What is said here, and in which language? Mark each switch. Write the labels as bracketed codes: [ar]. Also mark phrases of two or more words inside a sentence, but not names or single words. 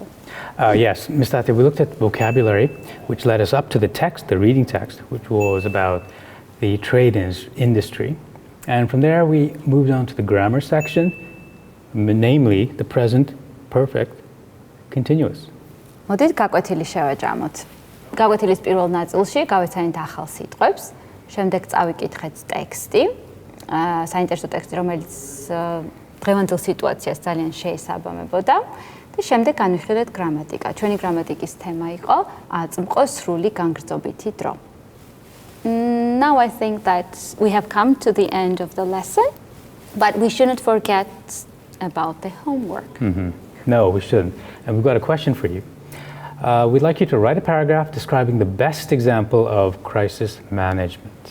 [en] Yes, Ms. Tatya, we looked at vocabulary, which led us up to the text, the reading text, which was about the trade industry. And from there, we moved on to the grammar section, namely the present perfect continuous. [ka] მოდით გაკვეთილი შევაჯამოთ. გაკვეთილის პირველ ნაწილში გავეცანით ახალ სიტყვებს, შემდეგ წავიკითხეთ ტექსტი, საინტერესო ტექსტი, რომელიც დღევანდელ სიტუაციას ძალიან შეესაბამებოდა და შემდეგ განვიხილეთ გრამატიკა. ჩვენი გრამატიკის თემა იყო აწმყო სრული განგრძობითი დრო. [en] Now I think that we have come to the end of the lesson, but we shouldn't forget about the homework. No, we shouldn't. And we've got a question for you. We'd like you to write a paragraph describing the best example of crisis management.